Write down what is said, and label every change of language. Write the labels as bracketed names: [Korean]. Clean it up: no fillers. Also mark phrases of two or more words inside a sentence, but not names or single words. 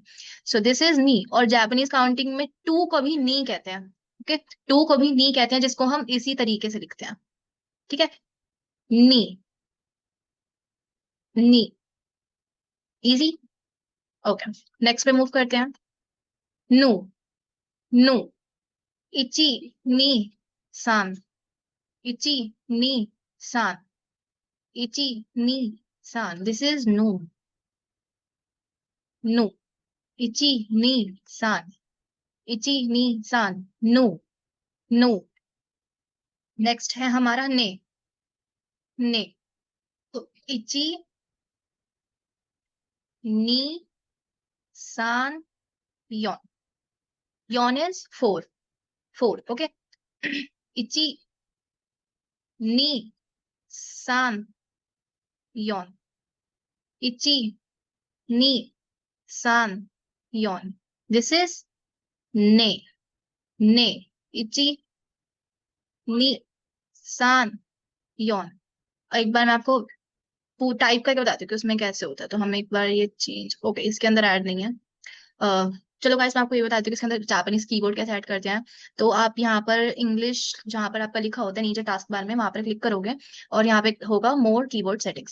[English] So this is ni. [Hindi] और [English] Japanese counting [Hindi] में टू को भी नी कहते हैं। ओके, टू को भी नी कहते हैं, जिसको हम इसी तरीके से लिखते हैं। ठीक है, नी, नी। इजी। ओके, नेक्स्ट पे मूव करते हैं। [Japanese] ぬ、ぬ、いち、に、さん、いち、に、さん、いち、に、さん. [English] This is [Japanese] ぬ、ぬ、いち、に、さん、いち、に、さん、ぬ、ぬ. [Hindi] नेक्स्ट है हमारा ने। [Japanese] तो いち、に、さん、よん. [English] योन is four. [Hindi] ओके, [Japanese] いち、に、さん、よん、いち、に、さん、よん. [English] This is [Japanese] ね、ね、いち、に, さん、よん. [Hindi] एक बार मैं आपको टाइप करके बताती हूँ कि उसमें कैसे होता है। तो हम एक बार ये चेंज, ओके, इसके अंदर ऐड नहीं है। चलो गाइस, मैं आपको ये बताती हूँ कि इसके अंदर [English] Japanese keyboard [Hindi] कैसे ऐड करते हैं। तो आप यहाँ पर इंग्लिश, जहाँ पर आपका लिखा होता है नीचे [English] task bar [Hindi] में, वहां पर क्लिक करोगे, और यहाँ पे होगा [English] more keyboard settings.